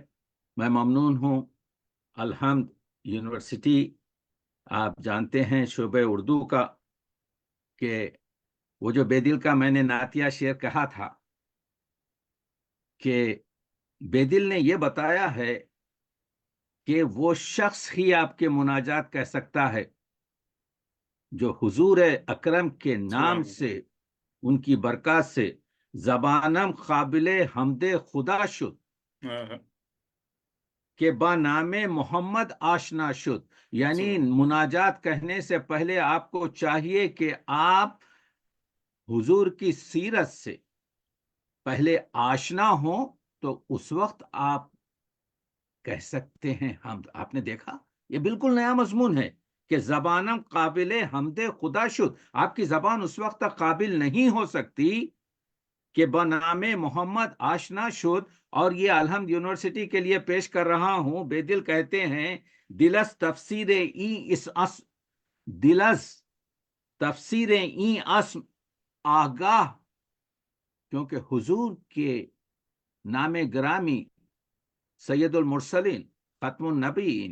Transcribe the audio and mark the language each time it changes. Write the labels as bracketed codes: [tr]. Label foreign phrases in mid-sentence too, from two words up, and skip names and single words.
[ur] میں ممنون ہوں الحمد یونیورسٹی، آپ جانتے ہیں شعبہ اردو کا، کہ وہ جو بے دل کا میں نے نعتیہ شعر کہا تھا کہ بے دل نے یہ بتایا ہے کہ وہ شخص ہی آپ کے مناجات کہہ سکتا ہے جو حضور اکرم کے نام سے، ان کی برکات سے [fa] زبانم قابل حمد خدا شد کہ با نام محمد آشنا شد۔ [ur] یعنی مناجات کہنے سے پہلے آپ کو چاہیے کہ آپ حضور کی سیرت سے پہلے آشنا ہوں، تو اس وقت آپ کہہ سکتے ہیں حمد۔ آپ نے دیکھا یہ بالکل نیا مضمون ہے کہ [fa] زبانم قابل حمد خدا شد۔ [ur] آپ کی زبان اس وقت تک قابل نہیں ہو سکتی کہ [fa] بنام محمد آشنا شد۔ [ur] اور یہ الحمد یونیورسٹی کے لیے پیش کر رہا ہوں۔ بے دل کہتے ہیں [fa] دلس تفسیر دلس تفسیر این اسم آگاہ، [ur] کیونکہ حضور کے نام گرامی [ar] سید المرسلین، ختم النبیین،